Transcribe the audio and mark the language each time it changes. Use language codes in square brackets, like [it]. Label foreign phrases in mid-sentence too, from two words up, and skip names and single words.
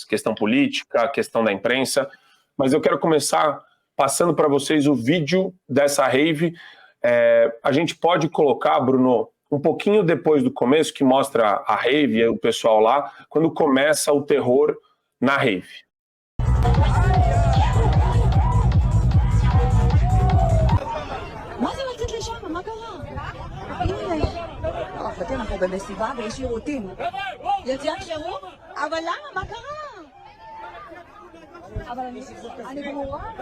[pt] Questão política, questão da imprensa, mas eu quero começar passando para vocês o vídeo dessa rave. A gente pode colocar, Bruno, um pouquinho depois do começo, que mostra a rave, o pessoal lá, quando começa o terror na rave. [he] אנחנו במסיבה ויש שירותים. יציאת שירות? אבל למה? מה קרה? אבל אני ברורה.